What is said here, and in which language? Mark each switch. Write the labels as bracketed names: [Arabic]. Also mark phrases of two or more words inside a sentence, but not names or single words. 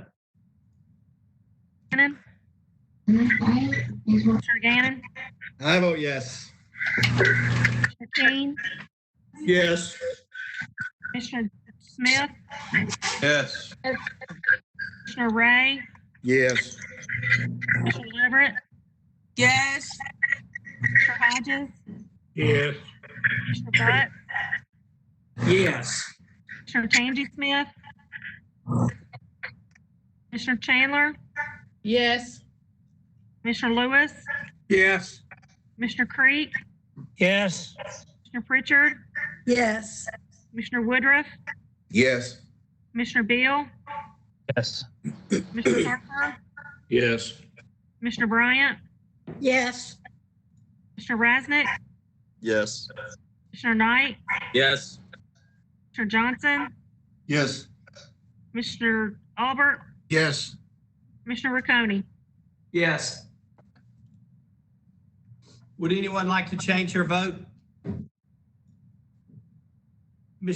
[English] Gannon, Commissioner Gannon, I vote yes. Commissioner King, Yes. Commissioner Smith, Yes. Commissioner Ray, Yes. Commissioner Leverett, Yes. Commissioner Hodges, Yes. Commissioner Butt, Yes. Commissioner Tangi Smith, Commissioner Chandler, Yes. Commissioner Lewis, Yes. Commissioner Creek, Yes. Commissioner Pritchard, Yes. Commissioner Woodruff, Yes. Commissioner Beal, Yes. Commissioner Harper, Yes. Commissioner Bryant, Yes. Commissioner Rasnick, Yes. Commissioner Knight, Yes. Commissioner Johnson, Yes. Commissioner Albert, Yes. Commissioner Riccone. Yes. Would anyone like to change their vote? Ms.